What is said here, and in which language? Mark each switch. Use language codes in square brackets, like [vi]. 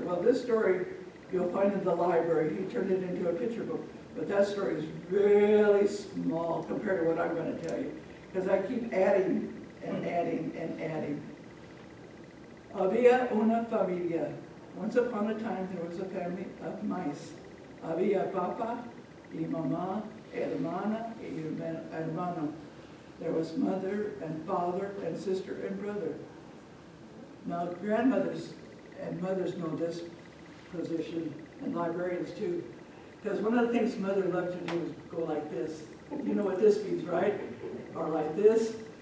[en] Well, this story you'll find in the library. He turned it into a picture book. But that story is really small compared to what I'm going to tell you. Because I keep adding and adding and adding. [es] Había una familia. [en] Once upon a time there was a family of mice. [es] Había papa y mamá, hermana y hermano. [en] There was mother and father and sister and brother. Now, grandmothers and mothers know this position, and librarians too. Because one of the things mother loved to do was go like this. You know what this means, right? Or like this.